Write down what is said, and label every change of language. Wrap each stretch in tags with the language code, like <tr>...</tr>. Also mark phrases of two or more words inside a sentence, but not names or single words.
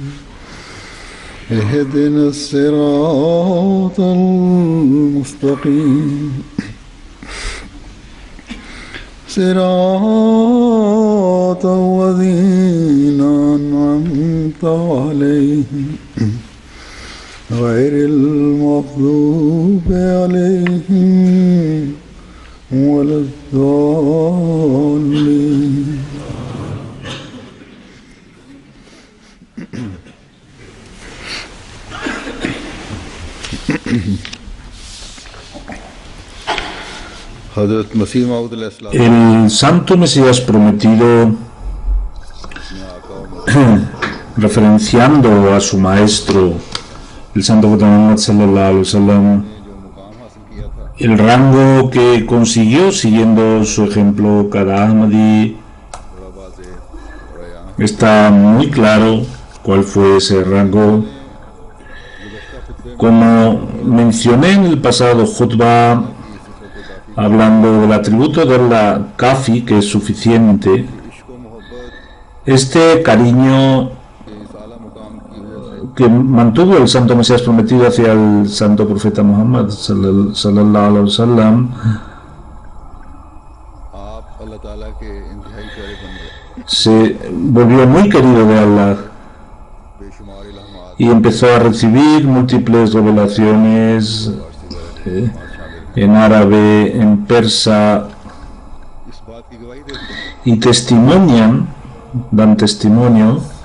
<ar>اهدنا الصراط المستقيم صراط الذين أنعمت عليهم غير المغضوب عليهم ولا الضالين.</ar> <es>El Santo Mesías prometido, referenciando a su maestro, el Santo Muhammad</es> <ar>صلى الله عليه وسلم,</ar> <es>el rango que consiguió siguiendo su ejemplo cada Ahmadi, está muy claro cuál fue ese rango. Como mencioné en el pasado khutbah, hablando del atributo de la kafi, que es suficiente, este cariño que mantuvo el santo Mesías prometido hacia el santo profeta Muhammad</es> <ar>صلى الله عليه وسلم</ar> <es>se volvió muy querido de Allah y empezó a recibir múltiples revelaciones en árabe, en persa, y dan testimonio.</es>